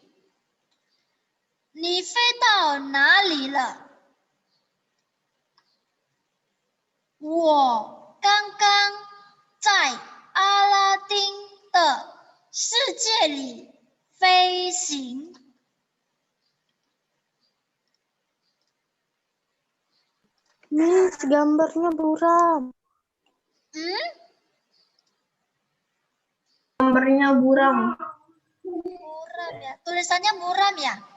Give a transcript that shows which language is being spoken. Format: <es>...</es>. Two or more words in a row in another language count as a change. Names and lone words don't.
<zh>你飞到哪里了？我刚刚在阿拉丁的世界里飞行。</zh> <id>Miss, gambarnya buram. Gambarnya buram. Buram ya. Tulisannya buram ya?</id>